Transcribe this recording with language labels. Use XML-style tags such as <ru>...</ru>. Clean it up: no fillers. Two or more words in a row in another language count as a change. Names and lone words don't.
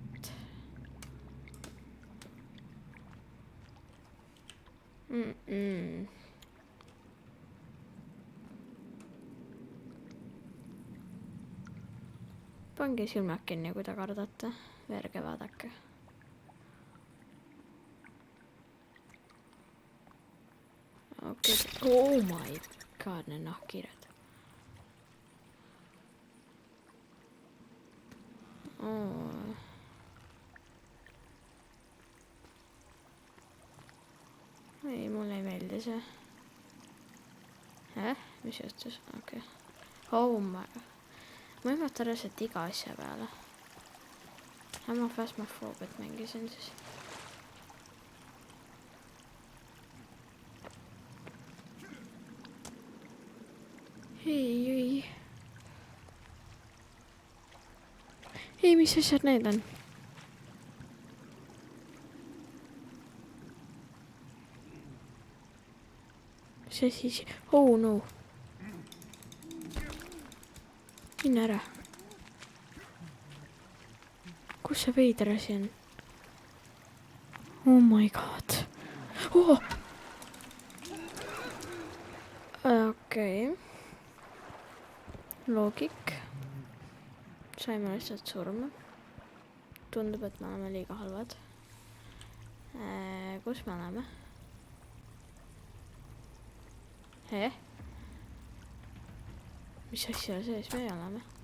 <et>Pange silmad kinni, kui te kardate. Verge vaadake. Okei.</et> <en>Oh my god,</en> <et>need nahkhiired. Ei, mulle ei meeldi see. Mis juhtus? Okei.</et> <en>Oh my god.</en> <et>Ma ei mõtle reaalselt iga asja peale. Ma Phasmophobet mängisin siis. Ei. Ei, mis asjad need on? See siis...</et> <en>Oh no.</en> <et>Minna ära. Kus see veider asi on?</et> <en>Oh my god.</en> <et>Okei. Loogik. Saime lihtsalt surma. Tundub, et me oleme liiga halvad. Kus me oleme? Mis asja sees me oleme?</et>